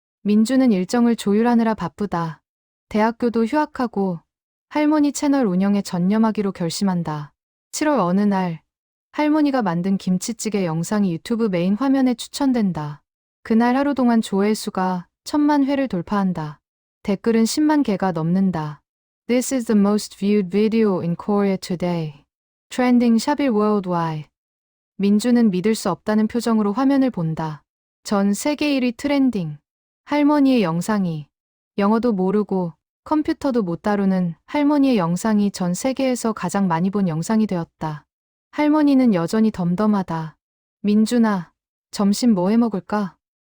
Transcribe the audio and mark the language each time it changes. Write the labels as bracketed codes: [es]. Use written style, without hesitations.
[ko] 민주는 일정을 조율하느라 바쁘다. 대학교도 휴학하고 할머니 채널 운영에 전념하기로 결심한다. 7월 어느 날, 할머니가 만든 김치찌개 영상이 유튜브 메인 화면에 추천된다. 그날 하루 동안 조회수가 1000만 회를 돌파한다. 댓글은 10만 개가 넘는다. [en] This is the most viewed video in Korea today. Trending 샵일 worldwide. [ko] 민주는 믿을 수 없다는 표정으로 화면을 본다. 전 세계 1위 트렌딩. 할머니의 영상이. 영어도 모르고 컴퓨터도 못 다루는 할머니의 영상이 전 세계에서 가장 많이 본 영상이 되었다. 할머니는 여전히 덤덤하다. 민준아, 점심 뭐 해 먹을까?